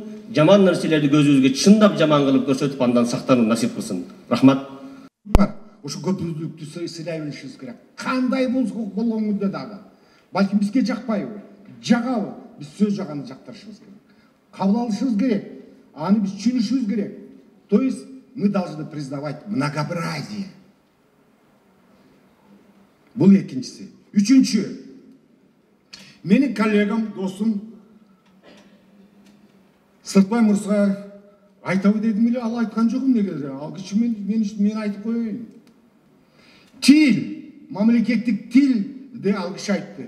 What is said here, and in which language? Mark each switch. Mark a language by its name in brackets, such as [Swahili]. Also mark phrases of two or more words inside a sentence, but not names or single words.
[Kyrgyz] Жаман нерселерди көзүбүзгө чындап жаман кылып көрсөтүп андан сактанууну насип кылсын. Рахмат. Ошо көпүлдүктү сыйлай билишибиз керек. Кандай болгон күндө дагы. Балким бизге жакпайбы, жагабы, биз сөз жаганы жактырышыбыз керек. Кабыл алышыбыз керек. Аны биз түшүнүшүбүз керек. [Russian] То есть мы должны признавать многообразие. [Kyrgyz] Бул экинчиси. Үчүнчү. Менин коллегам, досум Сыртбай Мырзаев айтабы дедим эле, ал айткан жок эмнеге? Ал киши мен айтып коеюн. Тил, мамлекеттик тилди ал киши айтты.